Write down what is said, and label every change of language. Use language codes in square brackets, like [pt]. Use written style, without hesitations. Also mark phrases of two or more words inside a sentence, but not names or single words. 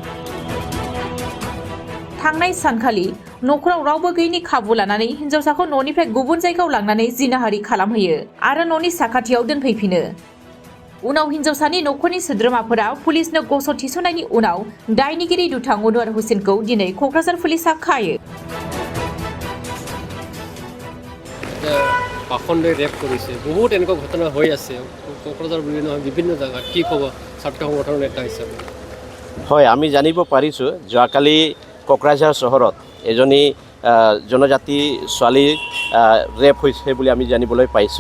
[brx] थांनाय सानखालि न'खराव रावबो गैयैनि खाबु लानानै हिन्जावसाखौ न'निफ्राय गुबुन जायगायाव लांनानै जिनाहारि खालामहैयो आरो न'नि साखाथियाव दोनफैफिनो। उनाव हिन्जावसानि न'खरनि सोद्रोमाफोरा पुलिसनो गसर थिसननायनि उनाव दायनिगिरि दुथां अनवर हुसेनखौ दिनै क'क्राझार पुलिसा खायो। [as] পাখণ্ডই ৰেপ কৰিছে, বহুত এনেকুৱা ঘটনা হৈ আছে কোকৰাঝাৰ বুলি নহয় বিভিন্ন জায়গাত। কি ক'ব ছাত্ৰ সংগঠনৰ নেতা হিচাপে? হয়, আমি জানিব পাৰিছোঁ যোৱাকালি কোকৰাঝাৰ চহৰত এজনী জনজাতি ছোৱালী ৰেপ হৈছে বুলি আমি জানিবলৈ পাইছোঁ।